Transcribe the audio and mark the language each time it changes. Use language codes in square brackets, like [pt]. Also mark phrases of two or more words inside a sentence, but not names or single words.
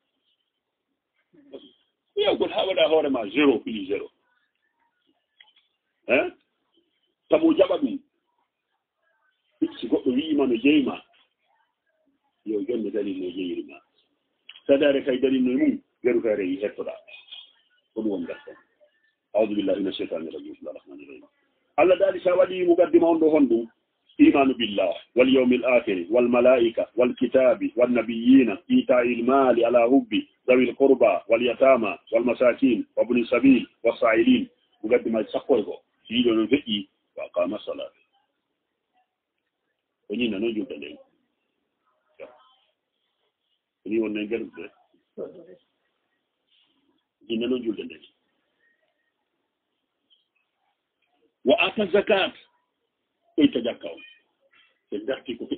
[ff] yewgol ha waɗa hoore ma 0,0 tamo jaɓa ɗum si goɗɗo wiima no jeyma yo jonde dalil no jeyirima sadare kay dalil no mum geru kay rewi hettoɗa ko ɗum won gaston [ar] أعوذ بالله من الشيطان الرجيم بسم الله الرحمن الرحيم [ff] Allah daali sa waɗi mo gaddima on ɗo hon ɗum [ar] إيمان بالله واليوم الآخر والملائكة والكتاب والنبيين وآتى المال على حبه ذوي القربى واليتامى والمساكين وابن السبيل والسائلين [ff] mo gaddima sakkoy ko yiɗo no feƴƴi [ar] وأقام الصلاة [ff] ko ñina noon julde nden ni wonne gerɗe ñina noon julde nden [ar] وآتى الزكاة [ff] ɓeyta jakka o ɓe darti ko